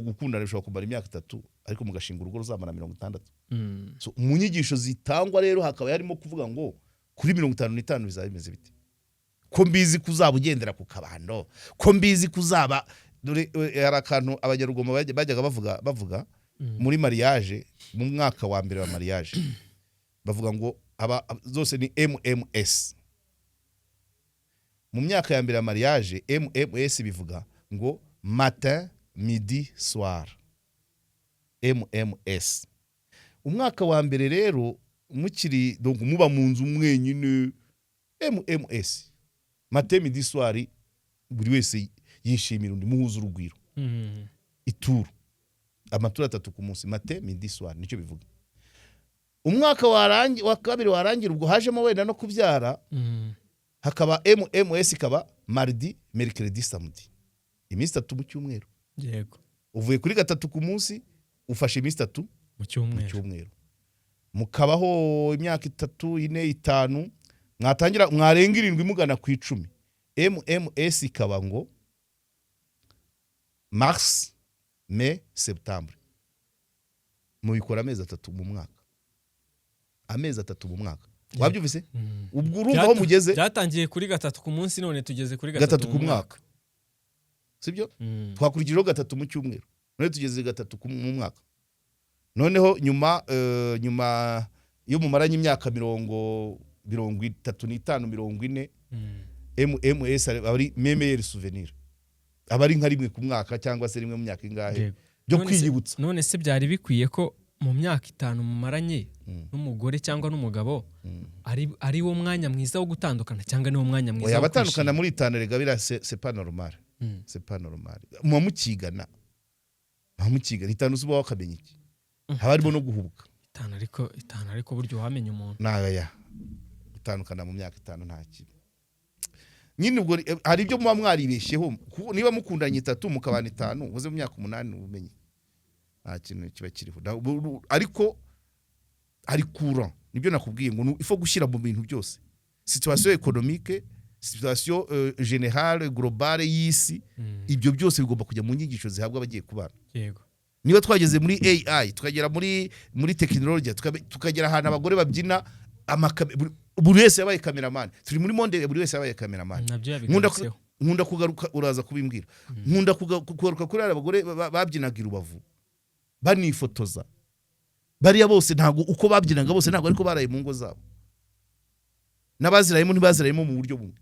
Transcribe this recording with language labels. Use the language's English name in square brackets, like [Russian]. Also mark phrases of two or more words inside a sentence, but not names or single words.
[Kinyarwanda] gukundana rushobora kumara imyaka 3 ariko mugashinga urugo ruzamara 60 so mu nyigisho zitangwa rero hakaba yarimo kuvuga ngo kuri 55 bizaba bimeze bite ko mbizi kuzaba ugendera ku kabando ko mbizi kuzaba dore yarakantu abanyarugomo bajyaga bavuga muri mariage mu mwaka wa mbere wa mariage bavuga ngo zose ni MMS mu myaka ya mbere ya mariage MMS bivuga ngo [French] matin midi soir [Kinyarwanda] MMS umwaka wa mbere rero mukiri donc muba mu nzu mwenyine MMS [French] matin midi soir [Kinyarwanda] buri wese yishimira undi muhuza urugwiro ituru amatura 3 ku munsi [French] matin midi soir [Kinyarwanda] nicyo bivuga umwaka wa kabiri warangira ubwo hajemo wenda no kubyara hakaba MMS ikaba [French] mardi mercredi samedi [Kinyarwanda] iminsi 3 mu cyumweru yego uvuye kuri 3 ku munsi ufashe iminsi 3 mu cyumweru mukabaho imyaka 3 4 5 mwatangira mwarenga 7 mugana ku 10 MMS ikaba ngo [French] mars mai septembre, [Kinyarwanda] mubikora amezi 3 mu mwaka, amezi 3 mu mwaka. Wabyumvise? Ubwo urumva aho mugeze. Byatangiye kuri 3 ku munsi, none tugeze kuri 3 ku mwaka, sibyo? Twakurikijeho 3 mu cyumweru, none tugeze 3 mu mwaka. Noneho nyuma iyo mumaranye imyaka 35 40 MMS ari [French] meilleur souvenir, [Kinyarwanda] abari nka rimwe ku mwaka cyangwa se rimwe mu myaka ingahe byo kwiyibutsa. None se byari bikwiye ko mu myaka 5 mumaranye n'umugore cyangwa n'umugabo ari wo mwanya mwiza wo gutandukana, cyangwa ni wo mwanya mwiza wo batandukana muri 5 rega bira [French] c'est pas normal, c'est pas normal. [Kinyarwanda] Mumukigana 5 usuba wakamenya iki, habarimo no guhubuka 5 ariko buryo wamenye umuntu naya gutandukana mu myaka 5 nta kibi nyine. Ubwo hari ibyo muba mwaribesheho, niba mukundanye 3 mukabana 5 uze mu myaka 8 ubumenye nta kintu kiba kiriho. Ariko ari courant, nibyo nakubwiye ngo ifo gushyira mu bintu byose, [French] situation économique, situation générale globale [Kinyarwanda] y'isi, ibyo byose bigomba kujya mu nyigisho zihabwa abagiye kubana. Yego, niba twageze muri AI, tukagera muri technology, tukagera ahantu abagore babyina buri wese yabaye cameraman, turi muri monde buri wese yabaye cameraman. Nkunda kugaruka, uraza kubimbwira, nkunda kugaruka kuri abagore babyinaga Rubavu banifotoza, bariya bose ntago uko babyinaga bose ntago ariko baraye mu ngo zabo, n'abazirayemo ntibazirayemo mu buryo bumwe.